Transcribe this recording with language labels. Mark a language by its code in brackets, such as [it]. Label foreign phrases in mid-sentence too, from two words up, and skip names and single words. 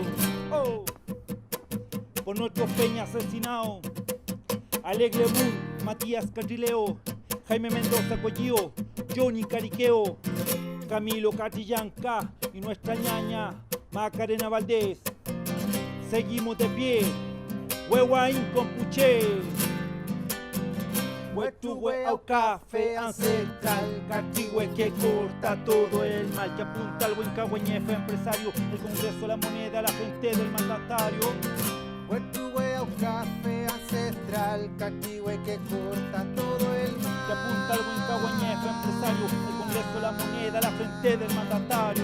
[es] Oh, por nuestros peñas asesinados, Alegre Moon, Matías Carrileo, Jaime Mendoza Collío, Johnny Cariqueo, Camilo Catrillanca y nuestra ñaña Macarena Valdés. Seguimos de pie, [arn] Huehuaín Compuche. Huechuhue aucafe [es] ancestral, cachihue que corta todo el mal, que apunta al huincahueñefe empresario, el Congreso, la moneda, la frente del mandatario. [arn] Huechuhue aucafe [es] ancestral, cachihue que corta todo el mal, que apunta al huincahueñefe empresario, el Congreso, la moneda, la frente del mandatario.